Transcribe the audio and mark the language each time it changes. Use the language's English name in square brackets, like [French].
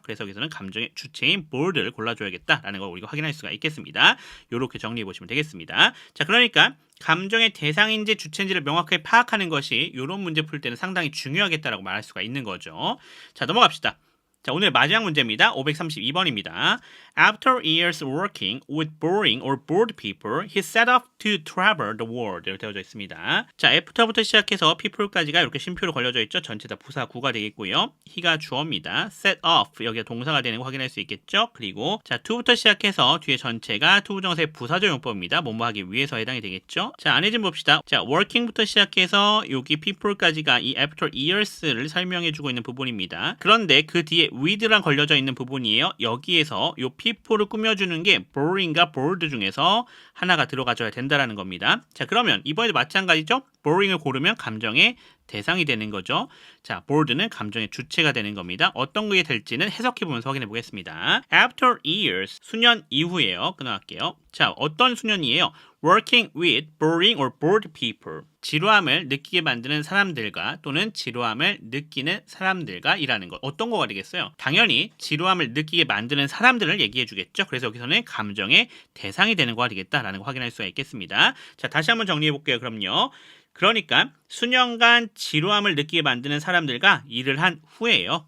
[Korean] 그래서 여기서는 감정의 주체인 bored를 골라줘야겠다라는 걸 우리가 확인할 수가 있겠습니다. 이렇게 정리해 보시면 되겠습니다. 자, 그러니까 감정의 대상인지 주체인지를 명확하게 파악하는 것이 이런 문제 풀 때는 상당히 중요하겠다라고 말할 수가 있는 거죠. 자, 넘어갑시다. 자, 오늘 마지막 문제입니다. 532번입니다. [English] After years working with boring or bored people, he set off to travel the world. [Korean] 이렇게 되어져 있습니다. 자, after부터 시작해서 people까지가 이렇게 쉼표로 걸려져 있죠. 전체 다 부사 구가 되겠고요. he가 주어입니다. set off, 여기가 동사가 되는 거 확인할 수 있겠죠. 그리고 자, to부터 시작해서 뒤에 전체가 투부정사의 부사적 용법입니다. 뭐뭐 하기 위해서 해당이 되겠죠. 자, 안에 좀 봅시다. 자, working부터 시작해서 여기 people까지가 이 after years를 설명해주고 있는 부분입니다. 그런데 그 뒤에 with랑 걸려져 있는 부분이에요. 여기에서 요 people를 꾸며주는 게 boring과 bored 중에서 하나가 들어가줘야 된다라는 겁니다. 자, 그러면 이번에도 마찬가지죠. boring을 고르면 감정의 대상이 되는 거죠. 자, bored는 감정의 주체가 되는 겁니다. 어떤 게 될지는 해석해보면서 확인해 보겠습니다. [English] After years, [Korean] 수년 이후에요. 끊어갈게요. 자, 어떤 수년이에요? [English] Working with boring or bored people. [Korean] 지루함을 느끼게 만드는 사람들과 또는 지루함을 느끼는 사람들과 일하는 것. 어떤 거가 되겠어요? 당연히 지루함을 느끼게 만드는 사람들을 얘기해 주겠죠. 그래서 여기서는 감정의 대상이 되는 거가 되겠다라는 거 확인할 수가 있겠습니다. 자, 다시 한번 정리해 볼게요. 그럼요. 그러니까 수년간 지루함을 느끼게 만드는 사람들과 일을 한 후에요.